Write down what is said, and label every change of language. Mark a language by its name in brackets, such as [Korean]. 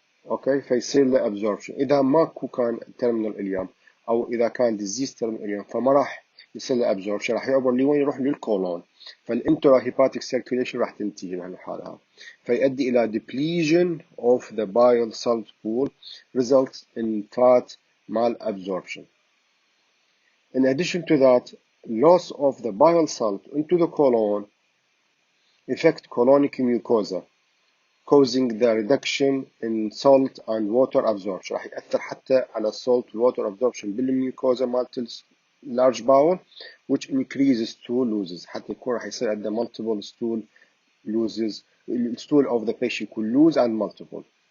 [Arabic] اوكي فيصير له absorption. اذا ماكو كان terminal اليوم او اذا كان disease terminal اليوم فما راح يصير له absorption، راح يعبر لوين؟ يروح للكولون، فالانترا هيباتيك circulation راح تنتهي بهالحالة هذه، فيؤدي الى [English] depletion of the bile salt pool results in fat malabsorption. In addition to that, loss of the bile salt into the colon affect colonic mucosa causing the reduction in salt and water absorption. [Arabic] راح يأثر حتى على [English] salt water absorption [Arabic] بالميوكوزا مالت [English] large bowel which increases stool loses. [Arabic] حتى يكون راح يصير عنده multiple stool loses. [English] stool of the patient [Arabic] يكون [English] lose and multiple.